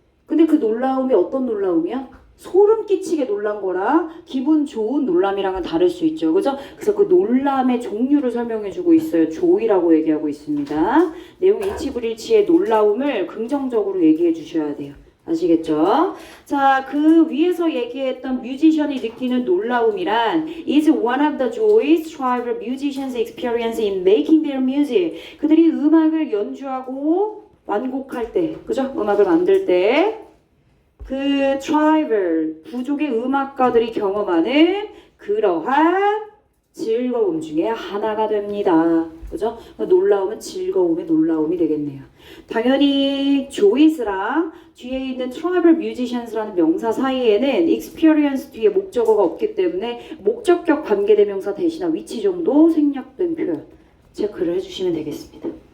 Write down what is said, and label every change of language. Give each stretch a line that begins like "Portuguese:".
Korean: 근데 그 놀라움이 어떤 놀라움이야? 소름 끼치게 놀란 거라 기분 좋은 놀람이랑은 다를 수 있죠. 그죠? 그래서 그 놀람의 종류를 설명해주고 있어요. 조이라고 얘기하고 있습니다. 내용 일치불일치의 놀라움을 긍정적으로 얘기해 주셔야 돼요. 아시겠죠? 자, 그 위에서 얘기했던 뮤지션이 느끼는 놀라움이란
English: is one of the joys tribal musicians experience in making their music.
Korean: 그들이 음악을 연주하고 완곡할 때, 그죠? 음악을 만들 때 그 트라이벌 부족의 음악가들이 경험하는 그러한 즐거움 중에 하나가 됩니다. 그죠? 놀라움은 즐거움의 놀라움이 되겠네요. 당연히 조이스랑 뒤에 있는 트라이벌 뮤지션스라는 명사 사이에는 experience 뒤에 목적어가 없기 때문에 목적격 관계대명사 대신한 위치 정도 생략된 표현 체크를 해주시면 되겠습니다.